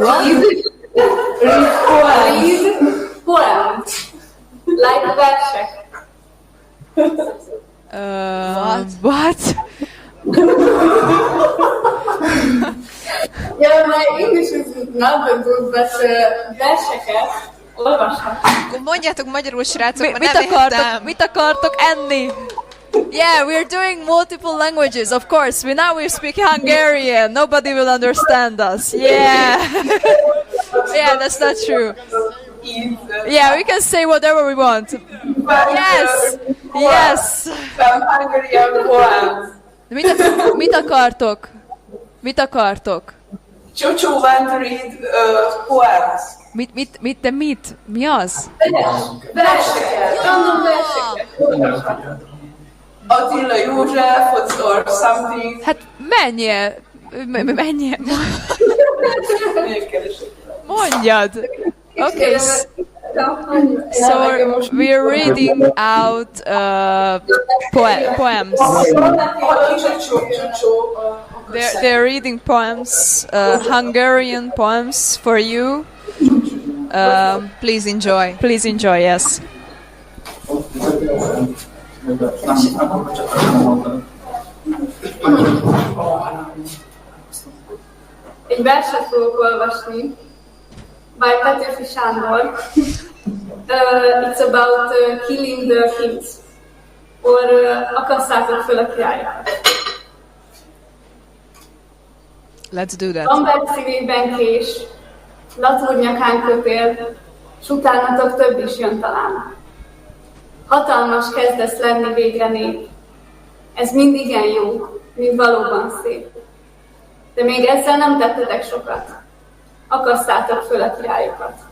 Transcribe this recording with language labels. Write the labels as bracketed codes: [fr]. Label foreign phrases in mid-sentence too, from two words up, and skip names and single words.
[en] Read poems. Like versek. What? Yeah, my English is not that good, but [hu] verseket olvashat. Akkor mondjátok magyarul, srácok, Mit akartok enni? [en] Yeah, we're doing multiple languages, of course. We speak Hungarian. Nobody will understand us. Yeah. Yeah, that's not true. Yeah, we can say whatever we want. Yes. Yes. Some Hungarian poems. [hu] Mit akartok? Mit akartok? [en] Chuchu want to read poems. [hu] Mit? Mi az? Verseket. Random verseket. [en] Attila József or something. [hu] Hát menjél. Mondjad. [en] Okay. So we're reading out poems. They're reading poems, Hungarian poems for you. Please enjoy. Please enjoy, yes. [hu] Egy verset fogok olvasni, by Petőfi Sándor. [en] It's about killing the kings, or [hu] akasszátok föl a királyokat. [en] Let's do that. [hu] Lambert szívében kés, latúr nyakán kötél, s utánatok több is jön talán. Hatalmas kezdesz lenni végre nép. Ez mind igen jó, mind valóban szép. De még ezzel nem tettetek sokat. Akasszátok föl a királyokat.